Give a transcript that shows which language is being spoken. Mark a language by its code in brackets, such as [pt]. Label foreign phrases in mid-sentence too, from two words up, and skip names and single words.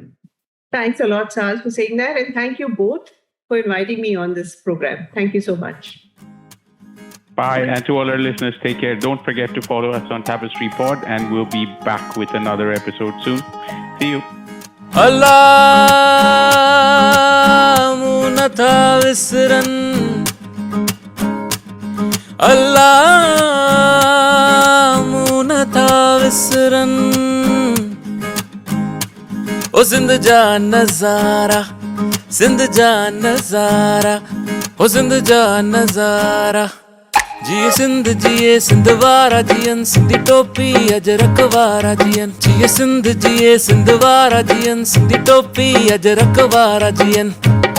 [en] Thanks a lot, Saz, for saying that. And thank you both for inviting me on this program. Thank you so much. Bye. And to all our listeners, take care. Don't forget to follow us on Tapestry Pod, and we'll be back with another episode soon. See you. [sd] الله منهنجا وسران، الله منهنجا وسران، او سنڌ جا نظارا، سنڌ جا نظارا، او سنڌ جا نظارا. जिए सिंध जिए सिंध वारा जियन सिंधी टोपी अजरक वारा जियन जिए सिंध वारा जियन सिंधी टोपी अजरक वारा जियन